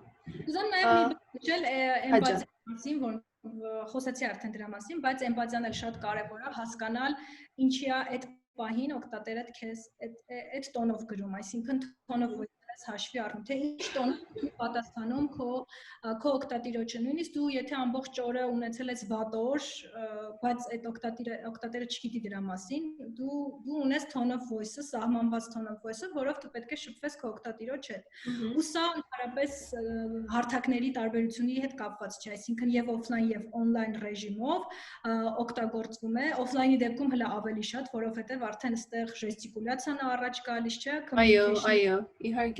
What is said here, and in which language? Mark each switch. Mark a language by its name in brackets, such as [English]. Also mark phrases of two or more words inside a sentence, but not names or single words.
[Armenian] Ուզում նաև մի բան նշել էմպաթիայի մասին, որ խոսեցի արդեն դրա մասին, բայց էմպաթիան էլ շատ կարևոր է հասկանալ ինչի է այդ պահին օգտատերդ քեզ այդ տոնով գրում, այսինքն տոնով հաշվի առնում, թե ինչ տոնով պատասխանում քո օգտատիրոջը, նույնիսկ դու եթե ամբողջ օրը ունեցել ես վատ օր, բայց այդ օգտատերը չգիտի դրա մասին, դու ունես [English] tone of voice- [Armenian] ը, սահմանված [English] tone of voice- [Armenian] ը, որով դու պետք է շփվես քո օգտատիրոջ հետ։ Ու սա ընդհանրապես հարթակների տարբերությունի հետ կապված չէ, այսինքն եւ offline եւ online ռեժիմով օգտագործվում է, offline-ի դեպքում հələ ավելի շատ, որովհետեւ արդեն այստեղ ժեստիկուլյացիան առաջ գալիս, չէ՞, Այո, իհարկե։